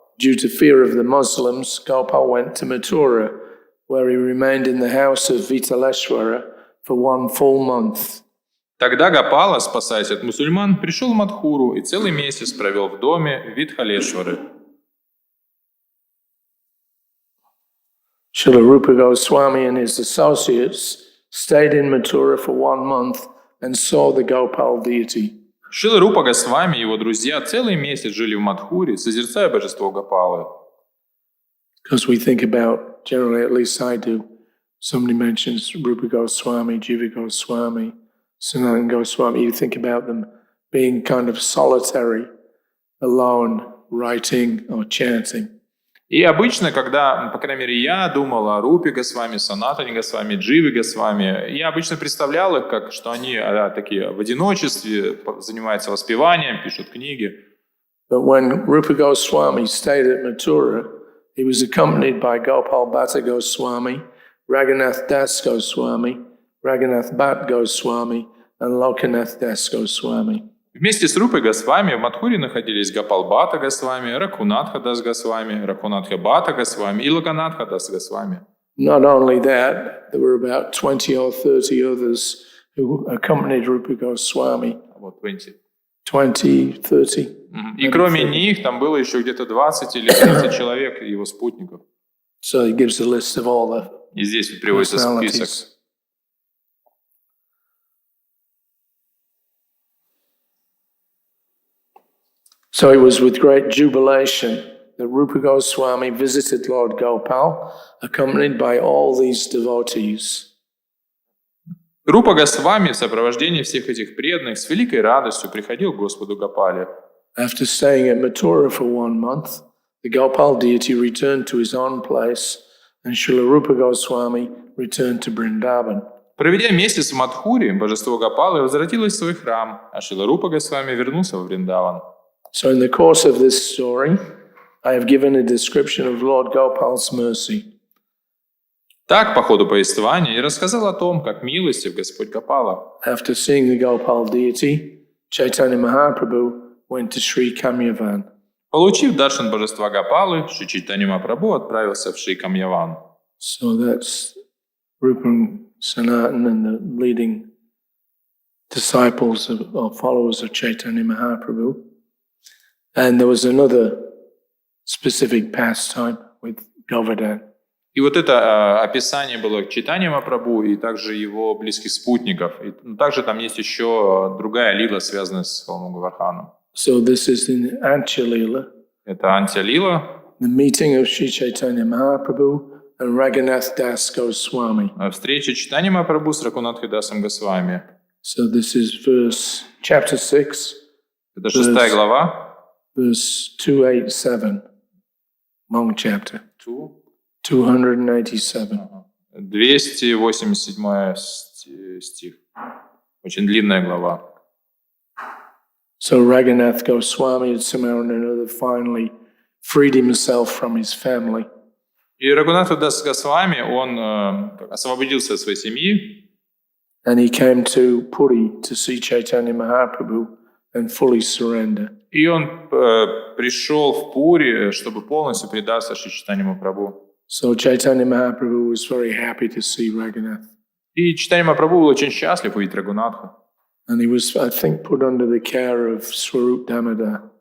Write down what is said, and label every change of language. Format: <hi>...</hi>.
<en>Due to fear of the Muslims, Gopal went to Mathura, where he remained in the house of Vitaleshwara for 1 full month.</en> <ru>Тогда Гопала, спасаясь от мусульман, пришел в Мадхуру и целый месяц провел в доме Витхалешвары.</ru> <en>Srila Rupa Goswami and his associates stayed in Mathura for 1 month and saw the Gopal deity.</en> <ru>Шрила Рупа Госвами и его друзья целый месяц жили в Мадхуре, созерцая божество Гопалы.</ru> <en>Because we think about, generally at least I do, somebody mentions Rupa Goswami, Jiva Goswami, Sanatan Goswami, you think about them being kind of solitary, alone, writing or chanting.</en> <ru>И обычно, когда, по крайней мере, я думал о Рупе Госвами, Санатане Госвами, Дживе Госвами, я обычно представлял их, как, что они такие в одиночестве, занимаются воспеванием, пишут книги.</ru> <en>But when Rupa Goswami stayed at Mathura, he was accompanied by Gopal Bhatta Goswami, Raghunath Das Goswami, Raghunath Bhatt Goswami, and Lokanath Das Goswami.</en> <ru>Вместе с Рупой Госвами в Мадхуре находились Гопал Бхатта Госвами, Ракунатха Дас Госвами, Ракунатха Бхатта Госвами и Локанатха Дас Госвами.</ru> <en>Not only that, there were about 20 or 30 others who accompanied Rupa Goswami.</en> <ru>Вот 20. 20, 30. И кроме них там было еще где-то 20 или 30 человек его спутников.</ru> <en>So he gives a list of all the</en> <ru>И здесь приводится список.</ru> <en>personalities. So it was with great jubilation that Rupa Goswami visited Lord Gopal, accompanied by all these devotees.</en> <ru>Рупа Госвами в сопровождении всех этих преданных с великой радостью приходил к Господу Гопале.</ru> <en>After staying at Mathura for 1 month, the Gopal deity returned to his own place, and Srila Rupa Goswami returned to Vrindavan.</en> <ru>Проведя месяц в Мадхуре, божество Гопалы возвратилось в свой храм, а Шрила Рупа Госвами вернулся в Вриндаван.</ru> <en>So in the course of this story, I have given a description of Lord Gopal's mercy.</en> <ru>Так, по ходу повествования, я рассказал о том, как милостив Господь Гопала.</ru> <en>After seeing the Gopal deity, Chaitanya Mahaprabhu went to Sri Kamyavan.</en> <ru>Получив даршан божества Гопалы, Шри Чайтанья Махапрабху отправился в Шри Камьяван.</ru> <en>So that's Rupa and Sanatan and the leading disciples or followers of Chaitanya Mahaprabhu. And there was another specific pastime with Govardhan.</en> <ru>И вот это описание было Чайтаньи Махапрабху и также его близких спутников. И также там есть еще другая лила, связанная с холмом Говардханом.</ru> <en>So this is in Antya Lila.</en> <ru>Это Антя-лила.</ru> <en>The meeting of Sri Chaitanya Mahaprabhu and Raghunath Das Goswami.</en> <ru>Встреча Чайтаньи Махапрабху с Рагунатхой Дасом Госвами.</ru> <en>So this is chapter 6,</en> <ru>Это 6 глава.</ru> <en>verse 287. Long chapter. 287.</en> <ru>287 стих. Очень длинная глава.</ru> <en>So Raghunath Goswami had somehow or another finally freed himself from his family.</en> <ru>И Рагунатха Дас Госвами, он освободился от своей семьи.</ru> <en>And he came to Puri to see Chaitanya Mahaprabhu and fully surrender.</en> <ru>И он пришел в Пури, чтобы полностью предаться Шри Чайтаньи Махапрабху.</ru> <en>So Chaitanya Mahaprabhu was very happy to see Raghunath.</en> <ru>И Чайтанья Махапрабху был очень счастлив увидеть Рагунатху.</ru> <en>And he was, I think, put under the care of Swarup Damodar.</en>